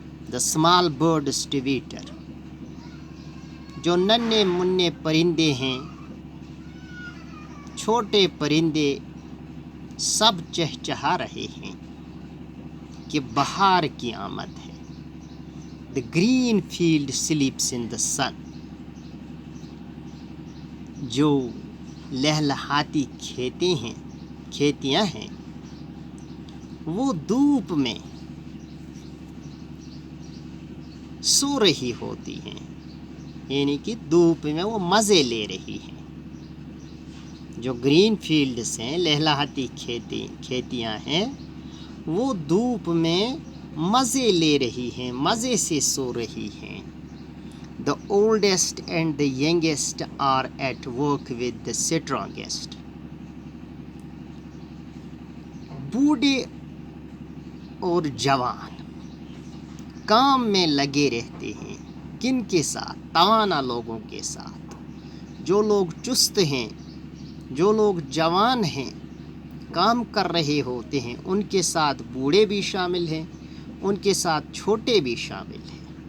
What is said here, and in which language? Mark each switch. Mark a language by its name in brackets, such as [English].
[Urdu] The small birds twitter. جو ننھے منھے پرندے ہیں، چھوٹے پرندے سب چہچہا رہے ہیں کہ بہار کی آمد ہے. [English] The green field sleeps in the sun. [Urdu] جو لہلہاتی کھیتیاں ہیں وہ دھوپ میں سو رہی ہوتی ہیں، یعنی کہ دھوپ میں وہ مزے لے رہی ہیں. جو گرین فیلڈز ہیں، لہلہاتی کھیتیاں ہیں، وہ دھوپ میں مزے لے رہی ہیں، مزے سے سو رہی ہیں. [English] The oldest and the youngest are at work with the strongest. [Urdu] بوڑھے اور جوان کام میں لگے رہتے ہیں. کن کے ساتھ؟ توانا لوگوں کے ساتھ. جو لوگ چست ہیں، جو لوگ جوان ہیں، کام کر رہے ہوتے ہیں، ان کے ساتھ بوڑھے بھی شامل ہیں، ان کے ساتھ چھوٹے بھی شامل ہیں.